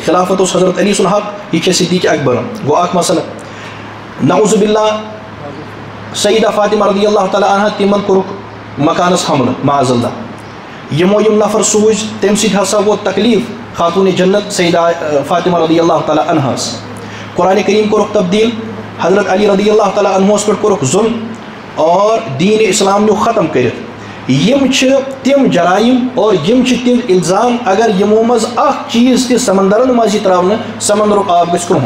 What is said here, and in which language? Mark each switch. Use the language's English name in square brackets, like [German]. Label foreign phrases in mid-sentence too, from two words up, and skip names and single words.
[Kashmiri] خلافت اوس حضرت علی سُنٛد حق، یہِ چھِ صدیق اکبرن. گوٚو اکھ مسلہٕ. [Arabic] نعوذ باللہ [Kashmiri] سیدہ فاطمہ [Arabic] رضی اللہ تعالیٰ عنہ [Kashmiri] تِمن کوٚرُکھ مکانس حملہٕ [Arabic] معاذ اللہ. [Kashmiri] یِمو یِم نفر سوٗزۍ تَمہِ سۭتۍ ہسا ووت تکلیٖف خاتوٗنِ جنت سیدہ فاطمہ [Arabic] رضی اللہ تعالیٰ عنہس. [Kashmiri] قرآن کریم کوٚرُکھ تبدیٖل، حضرت علی [Arabic] رضی اللہ تعالیٰ عنہس [Kashmiri] پٮ۪ٹھ کوٚرُکھ ظُلم اور دیٖن اسلام نیوٗ ختم کٔرِتھ. یِم چھِ تِم جرائم اور یِم چھِ تِم الزام اگر یِمو منٛز اکھ چیٖز تہِ سمندرن منٛز یی ترٛاونہٕ سمندرُک آب گژھِ کرٛہُن.